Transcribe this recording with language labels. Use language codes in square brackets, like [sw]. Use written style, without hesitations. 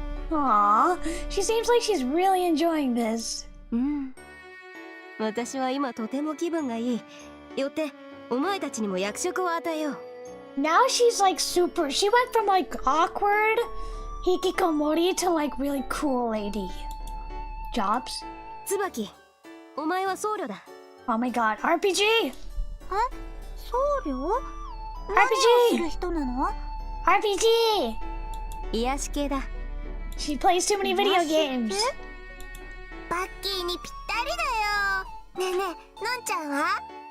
[en] Aww, she seems like she's really enjoying this. [ja] うん。私は今とても気分がいい。よってお前たちにも役職を与えよう。 [en] Now she's like super. She went from like awkward hikikomori to like really cool lady. Jobs? [ja] 椿、お前は僧侶だ。 [en] Oh my god, RPG! [ja] 僧侶？ [en] RPG [ja] 何をする人なの？ [en] RPG! [ja] 癒し系だ。 [en] She plays too many video games. [ja] バッキーにぴったりだよ。ねえねえ、のんちゃんは？